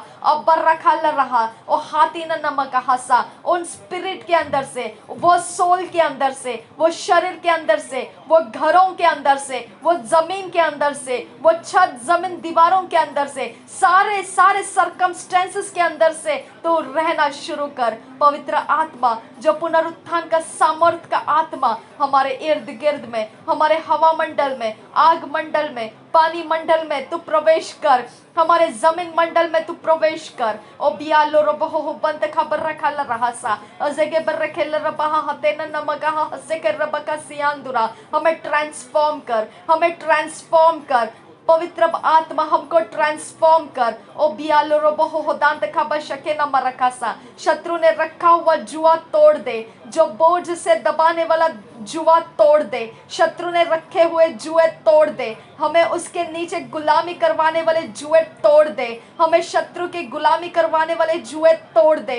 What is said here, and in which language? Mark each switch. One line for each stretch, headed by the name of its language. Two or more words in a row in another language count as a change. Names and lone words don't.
Hindi: अब बर्रखा ल रहा और हाथी न नमक हंसा, उन स्पिरिट के अंदर से, वो सोल के अंदर से, वो शरीर के अंदर से, वो घरों के अंदर से, वो जमीन के अंदर से, वो छत जमीन दीवारों के अंदर से, सारे सारे सर्कमस्टेंसेस के अंदर से तो रहना शुरू कर। पवित्र आत्मा जो पुनरुत्थान का सामर्थ्य का आत्मा हमारे इर्द गिर्द में, हमारे हवा मंडल में, आग मंडल में, पानी मंडल में तू प्रवेश कर, हमारे जमीन मंडल में तू प्रवेश कर। ओ बियालो रो बहो बंद खबर रखा ल रहा सा अजेगे बर रखे ल रबहा हते न नमगा हसे कर रबका सियांदुरा, हमें ट्रांसफॉर्म कर, हमें ट्रांसफॉर्म कर। पवित्र आत्मा हमको ट्रांसफॉर्म कर। ओ बियालो रो बहो दांत खबर शके न मरकासा, शत्रु ने रखा हुआ जुआ तोड़ दे, जो बोझ से दबाने वाला जुआ तोड़ दे, शत्रु ने रखे हुए जुए तोड़ दे, हमें उसके नीचे गुलामी करवाने वाले जुए तोड़ दे, हमें शत्रु की गुलामी करवाने वाले जुए तोड़ दे।